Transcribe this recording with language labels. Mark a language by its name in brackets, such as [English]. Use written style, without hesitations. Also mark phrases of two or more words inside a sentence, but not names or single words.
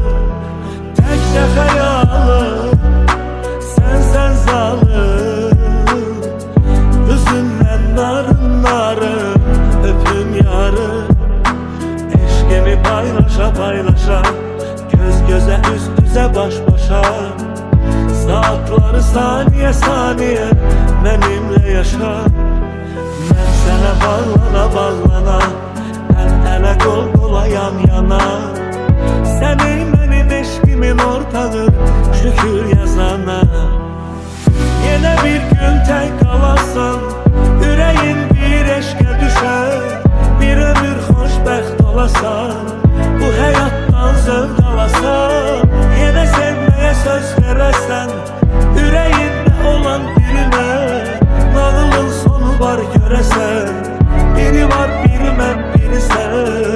[Azerbaijani] Tək də xəyalım sənsən zalım. Üzündən narın narın öpüm yarım. Eşqimi paylaşa paylaşa, göz göze üz üzə baş başa. [Turkish] Saatları saniye saniye benimle yaşa. Ben sana bağlana bağlana, el ele kol kola yan yana. Senin benim eşkimin ortağı, şükür yazana. Yine bir gün tek kalasan, yüreğin bir eşke düşer. [Azerbaijani] Bir ömür hoşbəxt olasan, bu hayattan zövq alasan. [Turkish] Yine sevmeye söz verəsən, yüreğinde olan birine. [Azerbaijani] Nağılın sonu var görəsən. Biri var, biri mən, biri sən.